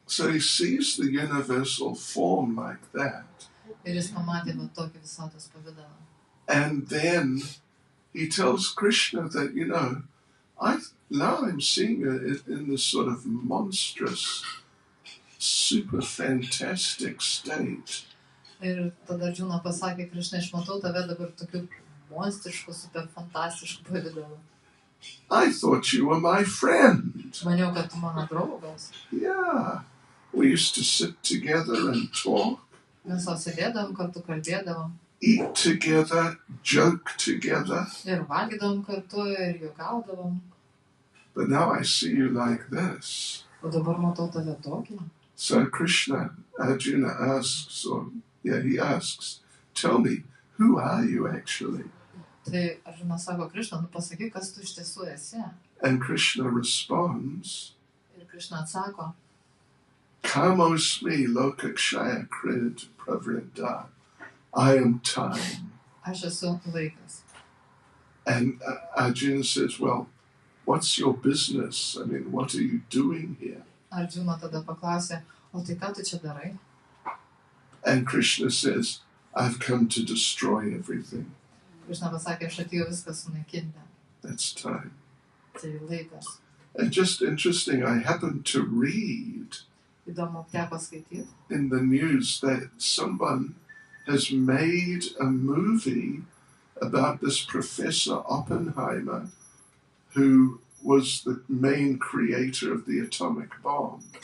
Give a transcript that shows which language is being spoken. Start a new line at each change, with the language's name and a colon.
English: So he sees the universal form like that.
Lithuanian: Ir jis pamatė va tokį visatos pavidalą.
English: And then he tells Krishna that, now I'm seeing it in this sort of monstrous, super fantastic state.
Lithuanian: Ir tada Arjuna pasakė Krishna, aš matau tave dabar tokiu monstrišku, super fantastišku pavidalu.
English: I thought you were my friend.
Lithuanian: Maniau, kad tu mano draugas.
English: Yeah. We used to sit together and talk.
Lithuanian: Mes sėdėdavom kartu, kalbėdavom.
English: Eat together, joke together.
Lithuanian: Ir valgydavom kartu, ir juokaudavom.
English: But now I see you like this.
Lithuanian: O dabar matau tave tokį.
English: So Arjuna asks, he asks, tell me, who are you actually?
Lithuanian: Tai Arjuna sako, Krishna, pasakyk, kas tu iš tiesų esi.
English: And Krishna responds,
Lithuanian: Ir Krishna atsako,
Sanskrit: Kamosmi lokakshaya krid pravrida.
English: I am time.
Lithuanian: aš esu laikas.
English: And Arjuna says, well, what's your business? I mean, what are you doing here?
Lithuanian: Arjuna tada paklausė, o tai ką tu čia darai?
English: And Krishna says, I've come to destroy everything.
Lithuanian: Krishna pasakė, aš atėjau viską sunaikinti.
English: That's time.
Lithuanian: Tai laikas.
English: And just interesting, I happened to read
Lithuanian: Įdomu, teko skaityti.
English: in the news that someone has made a movie about this Professor Oppenheimer, who was the main creator of the atomic bomb.